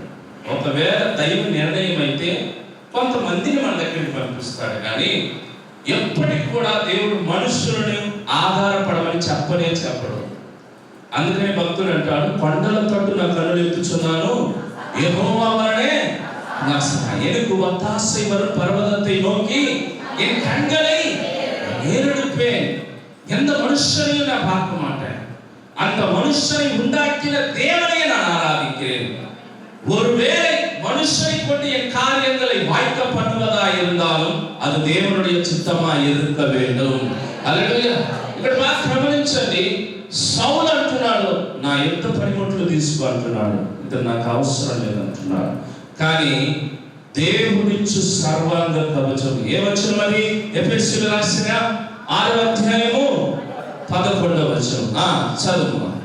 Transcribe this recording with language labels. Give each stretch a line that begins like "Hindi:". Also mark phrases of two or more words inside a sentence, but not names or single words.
Telugu: ఒకవేళ దైవ నిర్ణయం అయితే కొంతమందిని మన దగ్గరికి పంపిస్తాడు, కానీ ఎప్పటికి కూడా దేవుడు మనుషులను ఆధారపడమని చెప్పడు. అందుకని భక్తుడు అంటాడు, కొండల తట్టు నా కన్నులు ఎత్తుచున్నాను, యెహోవా వలనే నా సహాయం.
Tamil: எனக்கு ஒத்தாசை வரும் பர்வதத்தை நோக்கி என் கண்களை ஏறெடுப்பேன். எந்த மனுஷனையும் நான் பார்க்க மாட்டேன், அந்த மனுஷனை உண்டாக்கின தேவனை நான் ஆராதிக்கிறேன். ஒருவேளை மனுஷனை கொண்டு என் காரியங்களை வாய்க்க பண்ணுவதா இருந்தாலும் அது தேவனுடைய சித்தமா இருக்க வேண்டும்.
Telugu: హల్లెలూయా. ఇక్కడ బాగా గమనించండి, సౌలు అంటున్నాడు, నా ఎంత పనిముట్లు తీసుకో అంటున్నాడు, ఇది నాకు అవసరం లేదంటున్నాడు. కానీ దేవుడిచ్చు సర్వాంగ కవచం ఏమొచ్చు? మరి ఎఫెసీయులు రాసిన 6వ అధ్యాయము 11వ వచనం చదువు.